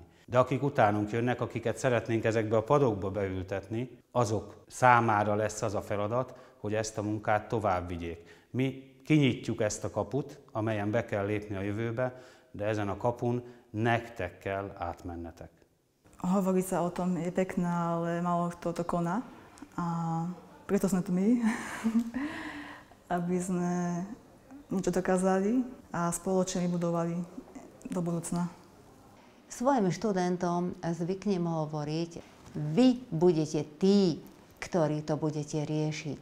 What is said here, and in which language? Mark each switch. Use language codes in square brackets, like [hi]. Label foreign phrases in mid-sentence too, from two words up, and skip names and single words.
[hu] De akik utánunk jönnek, akiket szeretnénk ezekbe a padokba beültetni, azok számára lesz az a feladat, hogy ezt a munkát tovább vigyék. Mi kinyitjuk ezt a kaput, amelyen be kell lépni a jövőbe, de ezen a kapun nektek kell átmennetek. [sk] Hovorí sa o tom, je pekná, ale málo kto to koná. A preto sme tu my, aby sme niečo dokázali a spoločne vybudovali do budúcna. Svojim študentom zvyknem hovoriť, vy budete tí, ktorí to budete riešiť.